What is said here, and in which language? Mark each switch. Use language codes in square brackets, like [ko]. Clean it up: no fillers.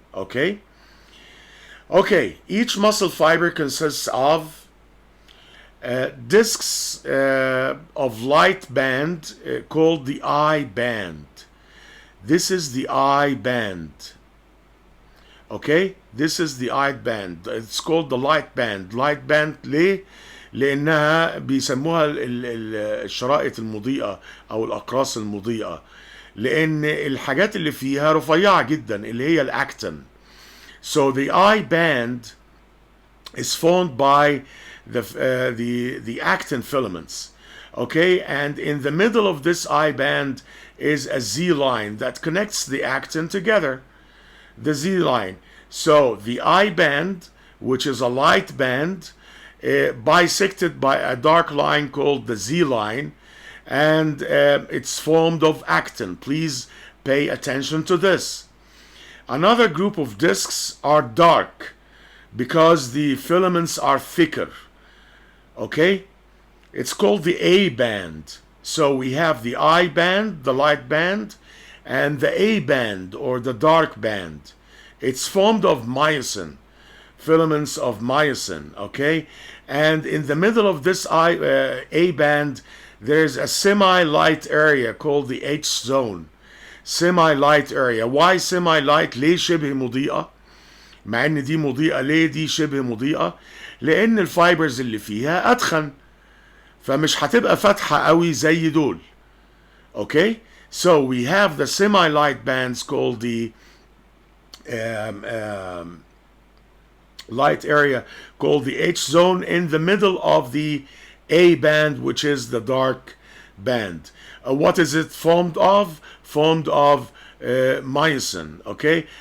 [en] Okay, each muscle fiber consists of discs of light band called the eye band. This is the eye band. Okay, this is the eye band. It's called the light band. [ar] Light band ليه؟ لأنها بيسموها الشرائط المضيئة أو الأقراص المضيئة، لأن الحاجات اللي فيها رفيعة جدا اللي هي الأكتين. [en] So the eye band is formed by the actin filaments. Okay, and in the middle of this eye band is a Z line that connects the actin together. The Z line. So the eye band, which is a light band, bisected by a dark line called the Z line, and it's formed of actin. Please pay attention to this. Another group of discs are dark. because the filaments are thicker. Okay? It's called the A band. So we have the I band, the light band, and the A band, or the dark band. It's formed of myosin, filaments of myosin, okay? And in the middle of this A band, there's a semi-light area called the H zone. Semi-light area. Why semi-light؟ [ar] ليه شبه مضيئة؟ مع ان دي مضيئة، ليه دي شبه مضيئة؟ لان الفايبرز اللي فيها ادخن، فمش هتبقى فاتحة قوي زي دول. [en] Okay? So we have the semi-light bands called the light area called the H zone in the middle of the A band, which is the dark band. What is it formed of? Formed of myosin, okay?